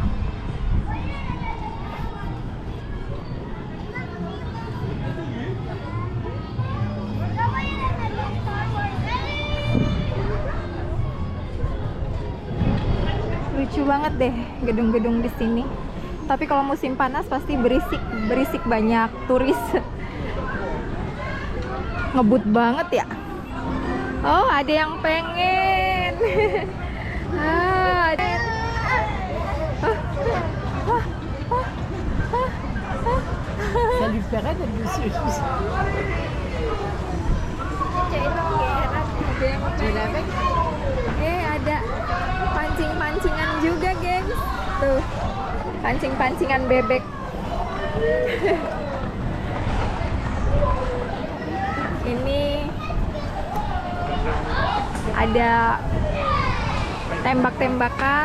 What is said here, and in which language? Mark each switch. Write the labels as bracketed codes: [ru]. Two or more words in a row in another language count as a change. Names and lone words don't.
[id] Lucu banget deh gedung-gedung di sini. Tapi kalau musim panas pasti berisik banyak turis. Ngebut banget ya. Oh, ada yang pengen. [fr] Ça lui ferait d'être dessus. [id] Ada pancing-pancingan juga, gengs. Tuh, pancing-pancingan bebek. Ini ada tembak-tembakan.